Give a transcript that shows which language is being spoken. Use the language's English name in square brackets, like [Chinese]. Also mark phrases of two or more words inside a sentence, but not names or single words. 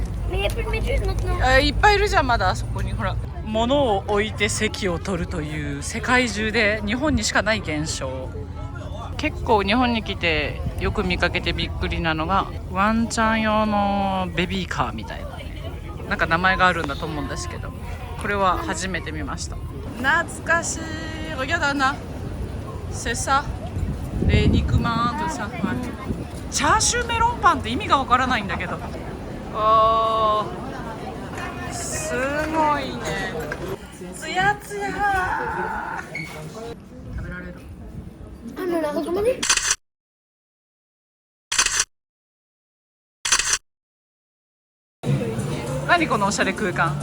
[Japanese] いっぱいいるじゃん。まだあそこにほら、物を置いて席を取るという世界中で日本にしかない現象。結構日本に来てよく見かけてびっくりなのが、ワンちゃん用のベビーカーみたいな、なんか名前があるんだと思うんですけど、これは初めて見ました。懐かしい。 [French] Regarde Anna, c'est ça, les [Japanese] 肉まんとさ、チャーシューメロンパンって意味がわからないんだけど、すごいね。つやつや。食べられる。何このおしゃれ空間。